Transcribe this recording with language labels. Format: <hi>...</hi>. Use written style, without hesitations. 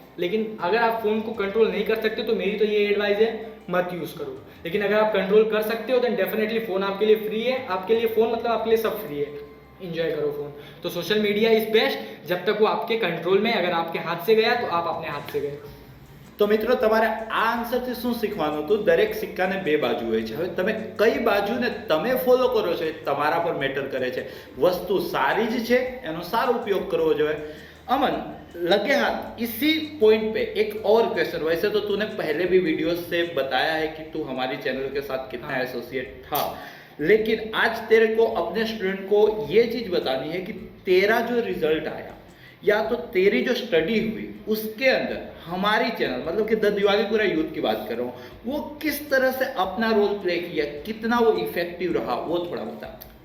<hi>लेकिन अगर आप फ़ोन को कंट्रोल नहीं कर सकते तो मेरी तो ये एडवाइस है, मत यूज़ करो। लेकिन अगर आप कंट्रोल कर सकते हो तो डेफिनेटली फ़ोन आपके लिए फ्री है, आपके लिए फ़ोन मतलब आपके लिए सब फ्री है, इंजॉय करो फ़ोन। तो सोशल मीडिया इज़ बेस्ट जब तक वो आपके कंट्रोल में, अगर आपके हाथ से गया तो आप अपने हाथ से गए।</hi> <gu>तो મિત્રો તમારે આ આન્સરથી શું શીખવાનું હતું? દરેક સિક્કાને બે બાજુ હોય છે. હવે તમે કઈ બાજુને તમે ફોલો કરો છો એ તમારા પર મેટર કરે છે. વસ્તુ સારી જ છે એનો સારો ઉપયોગ કરવો જોઈએ.</gu> <hi>अमन, लगे हाथ इसी पॉइंट पे एक और क्वेश्चन. वैसे तो तूने पहले भी वीडियोस से बताया है कि तू हमारी चैनल के साथ कितना एसोसिएट था, लेकिन आज तेरे को अपने स्टूडेंट को ये चीज बतानी है कि तेरा जो रिजल्ट आया या तो तेरी जो स्टडी हुई उसके अंदर हमारी चैनल मतलब कि द दिवालीपुरा यूथ की बात कर रहा हूँ, वो किस तरह से अपना रोल प्ले किया, कितना वो इफेक्टिव रहा, वो थोड़ा बता.</hi>